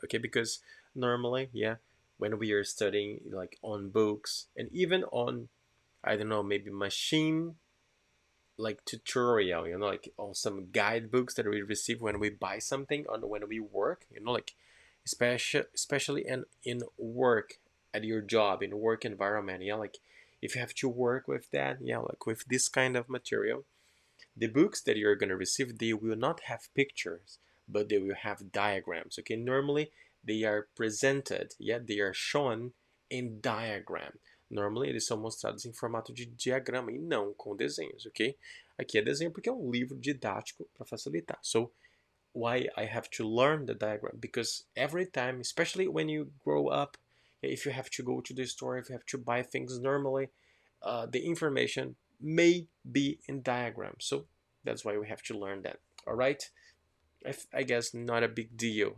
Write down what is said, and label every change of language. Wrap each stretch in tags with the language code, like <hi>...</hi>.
<en>Okay, because normally, yeah, when we are studying like on books and even on, I don't know, maybe machine like tutorial, like on some guidebooks that we receive when we buy something or when we work, like especially in work, at your job, in work environment, yeah, like if you have to work with that, yeah, like with this kind of material, the books that you're going to receive, they will not have pictures, but they will have diagrams, okay. Normally they are presented, yeah, they are shown in diagram.</en> <pt>Normally eles são mostrados em formato de diagrama e não com desenhos, ok? Aqui é desenho porque é um livro didático para facilitar.</pt> <en>So why I have to learn the diagram? Because every time, especially when you grow up, if you have to go to the store, if you have to buy things normally, the information may be in diagram. So that's why we have to learn that. All right? I guess not a big deal.</en>